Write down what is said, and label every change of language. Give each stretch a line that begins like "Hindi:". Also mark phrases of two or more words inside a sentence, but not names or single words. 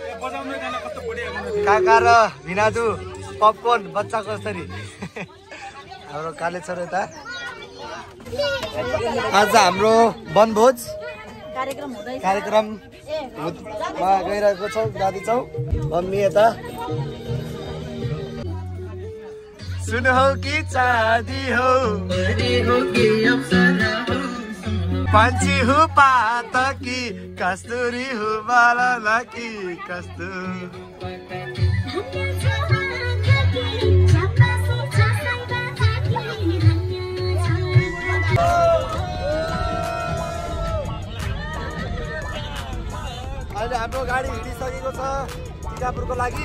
Nepali: काका र भिनाजु पपकर्न बच्चाको जसरी हाम्रो काले छ यता। आज हाम्रो वनभोज कार्यक्रममा गइरहेको छौँ जाँदैछौँ। मम्मी यता सुन हो कि चाँदी हो पंछी हो पात कि कस्तूरी हो बाला कि कस्तूरी। अहिले हाम्रो गाडी हिँडिसकेको छ टिकापुरको लागि।